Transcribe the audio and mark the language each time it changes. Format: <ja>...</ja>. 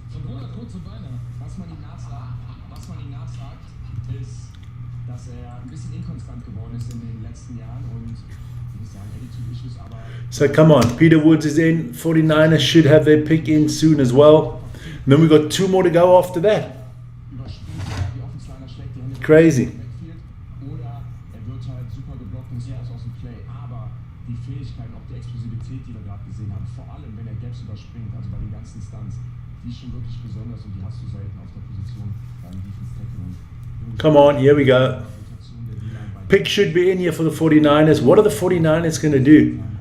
<de>Obwohl er kurze Beine hat. Was man ihm nachsagt, ist, dass er ein bisschen inkonstant geworden ist in den letzten Jahren und ich muss sagen, Attitude-Issues, aber</de> <en>So come on, Peter Woods is in. 49ers should have their pick in soon as well. And then we've got 2 more to go after that.</en> <de>überspielt er, die Offensliner schlägt die Hände</de> <en>Crazy.</en> <de>im Backfield oder er wird halt super geblockt und ist raus aus dem Play. Aber die Fähigkeiten, auch die Explosivität, die wir gerade gesehen haben, vor allem wenn er Gaps überspringt, also bei den ganzen Stunts, die ist schon wirklich besonders und die hast du selten auf der Position beim Defense Tackle.</de> <en>Come on, here we go. Pick should be in here for the 49ers. What are the 49ers going to do?</en>